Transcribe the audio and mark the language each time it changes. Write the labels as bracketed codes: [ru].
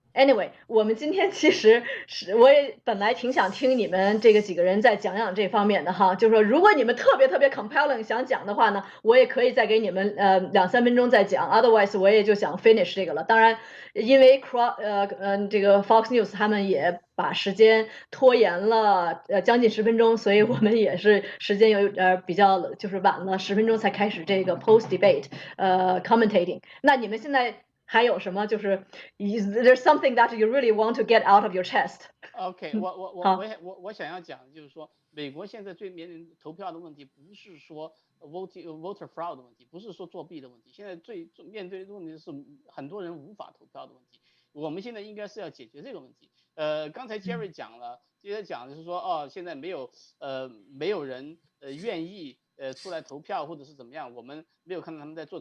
[zh] Anyway， 我们今天其实我也本来挺想听你们这个几个人再讲讲这方面的哈，就是说如果你们特别 compelling 想讲的话呢，我也可以再给你们2-3分钟再讲 ，otherwise 我也就想 finish 这个了。当然，因为这个 Fox News 他们也把时间拖延了将近10分钟，所以我们也是时间有比较就是晚了10分钟才开始这个 post debate commentating。那你们现在还有什么？就是 [en] there's something that you really want to get out of your chest. [zh] OK， 我想要讲的就是说，美国现在最面临投票的问题，不是说 voter fraud 的问题，不是说作弊的问题，现在最面对的问题是很多人无法投票的问题。我们现在应该是要解决这个问题。刚才 Jerry 讲了，接着讲的是说，现在没有人愿意出来投票或者是怎么样，我们没有看到他们在做。